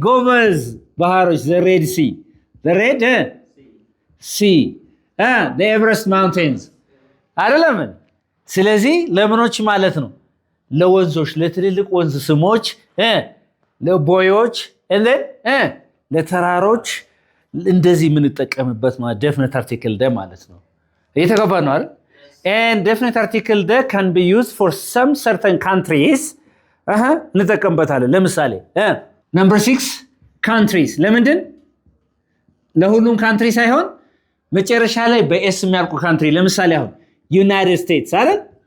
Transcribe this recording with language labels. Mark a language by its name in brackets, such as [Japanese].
[Amharic] ጎበዝ ባህሮች the Red Sea. [English] the Red Sea. the Everest mountains [Amharic] አይደለም። ስለዚህ ለምኖች ማለት ነው? ለወንዞች፣ ለትልልቅ ወንዝ ስሞች፣ ለቦዮች and then ለተራሮች እንደዚህ የምንጠቀምበት ማለት [English] definite article the [Amharic] ማለት ነው። እየተገባ ነው አይደል? [English] and definite article the can be used for some certain countries. [Amharic] እንጠቀምበታለን። ለምሳሌ number 6 countries። ለምንድን? ለሁሉም ካንትሪ ሳይሆን መጨረሻ ላይ በኤስ የሚያልቁ ካንትሪ። ለምሳሌ አሁን ዩናይትድ ስቴትስ አይደል?